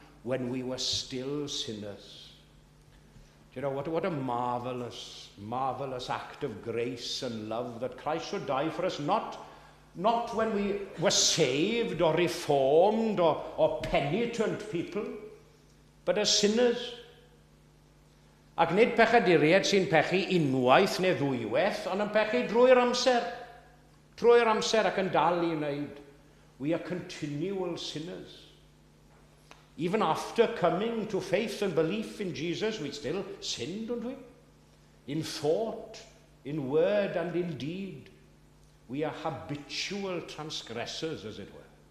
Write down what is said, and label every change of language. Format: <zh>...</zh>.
<en>when we were still sinners. Do you know, what a marvelous, marvelous act of grace and love that Christ should die for us, not when we were saved or reformed or penitent people, but as sinners.</en> <cy>Ac nid pechaduriaid sy'n pechu unwaith neu ddwywaith, ond yn pechu drwy'r amser. Drwy'r amser ac yn dal I wneud.</cy> <en>We are continual sinners. Even after coming to faith and belief in Jesus, we still sin, don't we? In thought, in word, and in deed. We are habitual transgressors, as it were.</en>